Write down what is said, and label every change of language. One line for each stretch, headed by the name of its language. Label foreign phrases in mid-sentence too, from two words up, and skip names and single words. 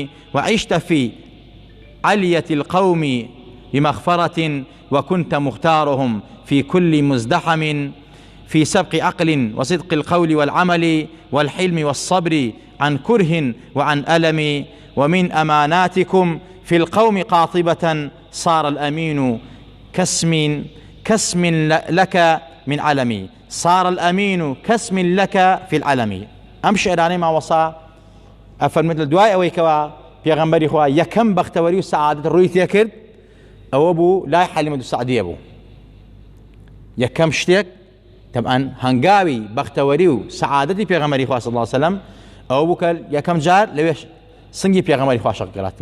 Arabic: وعشت في علية القوم بمغفرة، وكنت مختارهم في كل مزدحم، في سبق عقل وصدق القول والعمل والحلم والصبر عن كره وعن ألم. ومن أماناتكم في القوم قاطبة، صار الأمين كاسم لك من علم. صار الأمين كاسم لك في العلم.
Central Kurdish: ئەم شعرانەی ماوەسا ئەفەرمێت لە دوای ئەوەی کەوا پێغەمبەری خوا یەکەم بەختەوەری و سەعادەت ڕووی تێ کرد، ئەوە بوو لای حەلیمەت السەعدیە بوو. یەکەم شتێک طبعا هەنگاوی بەختەوەری و سەعادەتی پێغەمبەری خوا
Arabic: صلی الله علیه وسلم
Central Kurdish: ئەو بوو کە یەکەم جار لەوێ سنگی پێغەمبەری خوا شەق کرات.